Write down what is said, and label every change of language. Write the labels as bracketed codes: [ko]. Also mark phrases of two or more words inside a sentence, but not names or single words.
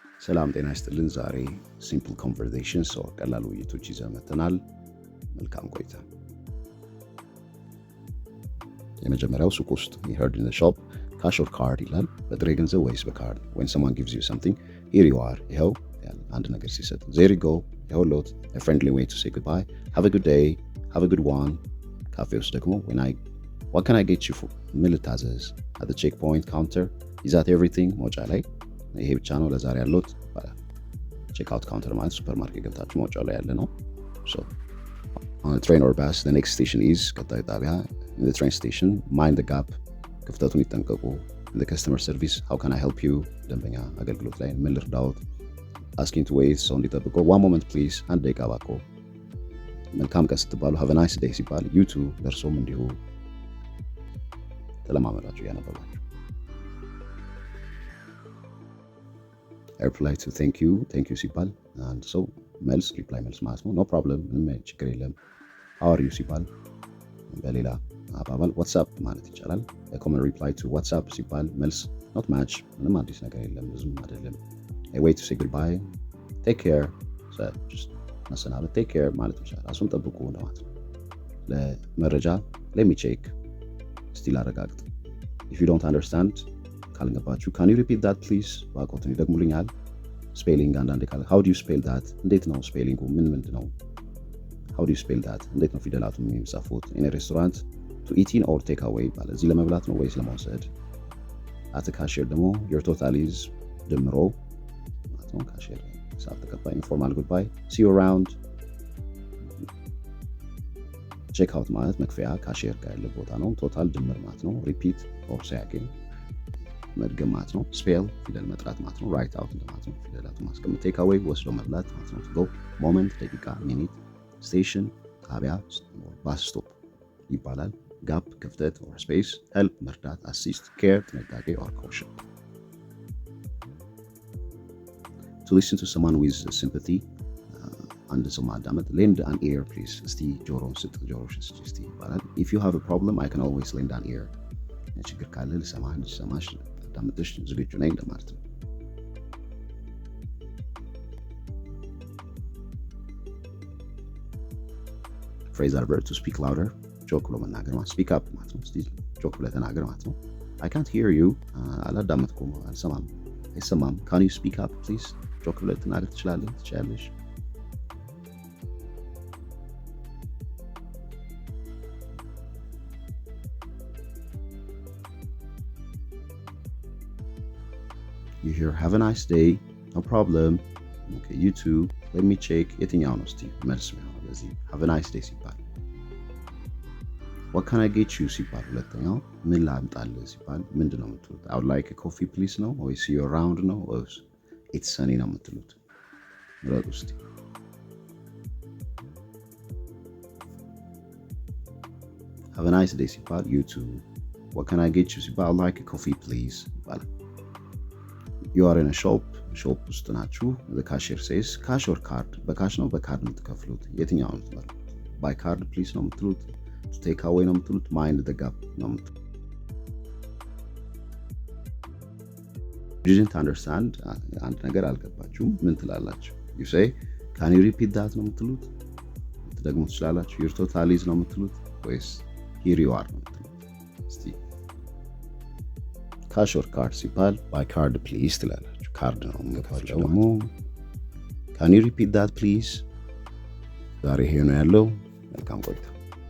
[am] ሰላም ጤና ይስጥልን። ዛሬ [en] simple conversations [am] ቀላል ውይይቶች ይዘን መጥተናል። መልካም ቆይታ። የመጀመሪያው ሱቅ ውስጥ [en] we heard in the shop cash or card [am] ይላል። በጥሬ ገንዘብ ወይስ በካርድ? [en] when someone gives you something here you are [am] ይኸው አንድ ነገር ሲሰጥ [en] there you go ይኸውልዎት a friendly way to say goodbye have a good day have a good one። ካፌ [am] ውስጥ ደግሞ [en] what can I get you for [am] ምን ልታዘዝ [en] at the checkpoint counter is that everything [am] መውጫ ላይ ይሄ ብቻ ነው ለዛሬ ያለዎት ይባላል። [en] check out counter [am] ማለት ሱፐርማርኬት ገብታችሁ መውጫው ላይ ያለ ነው። [en] so on a train or bus the next station is [am] ቀጣዩ ጣቢያ [en] in the train station mind the gap [am] ክፍተቱን ይጠንቀቁ። [en] in the customer service how can I help you [am] ደንበኛ አገልግሎት ላይ ምን ልርዳዎት። [en] asking to wait [am] ሰው እንዲጠብቁ [en] one moment please [am] አንድ ደቂቃ እባክዎ። መልካም ቀን ስትባሉ [en] have a nice day ሲባል you too [am] ለእርሶም እንዲሁ። ተለማመዳችሁ ያነበባችሁ። [en] reply to thank you [am] ሲባል አንድ ሰው መልስ ሪፕላይ መልስ ማለት ነው። [en] no problem [am] ምንም ችግር የለም። [en] how are you [am] ሲባል በሌላ አባባል [en] what's up [am] ማለት ይቻላል። [en] a common reply to what's up [am] ሲባል መልስ [en] not much [am] ምንም አዲስ ነገር የለም ብዙም አይደለም። [en] a way to say goodbye take care so just መሰናበት take care [am] ማለት ይቻላል። ራሱን ጠብቁ ማለት ነው። ለመረጃ [en] let me check [am] እስቲ ላረጋግጥ [en] if you don't understand ካልገባችሁ can you repeat that please [am] ባቆትን ይደግሙልኛል። ስፔሊንግ አንዳንዴ ካለ [en] how do you spell that [am] እንዴት ነው ስፔሊንጉ ምን ነው [en] how do you spell that [am] እንዴት ነው ፊደላቱ የሚጻፉት። [en] in a restaurant to eat in or take away [am] ማለት እዚህ ለመብላት ነው ወይስ ለመውሰድ። [en] at a cashier ደግሞ your total is [am] ድምሮ ማለት ነው። [en] cashier [am] ሂሳብ ተቀባይ [en] informal goodbye see you around check out [am] ማለት መክፈያ cashier ጋር ያለ ቦታ ነው። total ድምር ማለት ነው። [en] repeat or say again [am] መድገም ማለት ነው። ስፔል ፊደል መጥራት ማለት ነው። [en] write out [am] ማለት ነው። ፊደላቱን ማስቀመጥ [en] take away [am] ወስዶ መብላት ማለት ነው። [en] go moment [am] ደቂቃ [en] minute station [am] ጣቢያ [en] bus stop [am] ይባላል። ጋፕ ክፍተት [en] or space help [am] መርዳት [en] assist care [am] ጥንቃቄ [en] or caution to listen to someone with sympathy [am] አንድ ሰው ማዳመጥ [en] lend an ear please [am] እስቲ ጆሮን ስጥ ጆሮሽን ስጥ እስቲ ይባላል። [en] if you have a problem I can always lend an ear [am] ችግር ካለ ልሰማሽ ዳምጥሽ ዝግጁ ነኝ ለማለት ነው። [en] phrasal verb to speak louder [am] ጮክ ብሎ መናገር ማለት [en] speak up [am] ማለት ነው። እስቲ ጮክ ብለህ ተናገር ማለት ነው። [en] I can't hear you [am] አላዳመጥኩም አይሰማም [en] can you speak up please [am] ጮክ ብለህ ተናገር ትችላለሽ። [en] You hear have a nice day no problem okay you too let me check [am] የትኛው ነው እስቲ መልስ ነው ለዚህ [en] have a nice day [am] ሲባል። [en] what can I get you [am] ሲባል ሁለተኛው ምን ላምጣልህ ሲባል ምንድነው የምትሉት። [en] I would like a coffee please [am] ነው ወይ [en] see you around [am] ነው ወይ [en] it's sunny [am] ነው የምትሉት። ምረጡ እስቲ። [en] have a nice day ሲባል you too what can I get you ሲባል I would like a coffee please ይባላል። you are in a shop [am] ውስጥ ናችሁ። [en] the cashier says cash or card [am] በካሽ ነው በካርድ የምትከፍሉት የትኛው ነው የምትመርጡት። [en] by card please [am] ነው የምትሉት [en] to take away [am] ነው የምትሉት [en] mind the gap [am] ነው የምትሉት። [en] you didn't understand [am] አንድ ነገር አልገባችሁም ምን ትላላችሁ። [en] you say can you repeat that [am] ነው የምትሉት ደግሞ ትችላላችሁ። [en] your total is [am] ነው የምትሉት ወይስ [en] here you are [am] ነው የምትሉት። እስቲ [en] cash or card [am] ሲባል [en] by card please [am] ትላላችሁ። ካርድ ነው የምንከፍለው ደግሞ [en] can you repeat that please። [am] ዛሬ ይሄ ነው ያለው። መልካም ቆይታ።